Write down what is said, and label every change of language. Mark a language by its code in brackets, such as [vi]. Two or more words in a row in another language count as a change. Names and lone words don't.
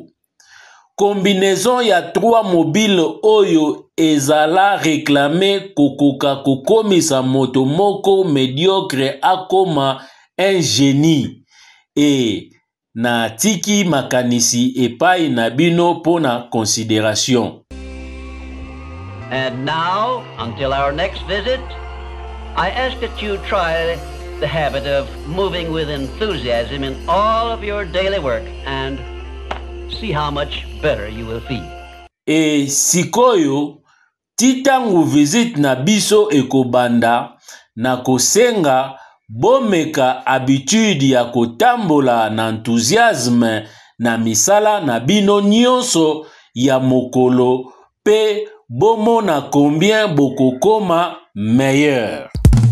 [ln] Combinaison ya 3 mobile oyo ezala réclamé kokoka kokomisa moto moko médiocre akoma [fr] un génie [ln] et na tiki makanisi epai na bino pona considération. [en] And now, until our next visit, I ask that you try the habit of moving with enthusiasm in all of your daily work and see how much better you will feel. [ln] E sikoyo, titangu visit na biso ekobanda na kosenga bomeka habitude ya kotambola na enthousiasme na misala na bino nyonso ya mokolo pe bomona combien bokokoma meilleur.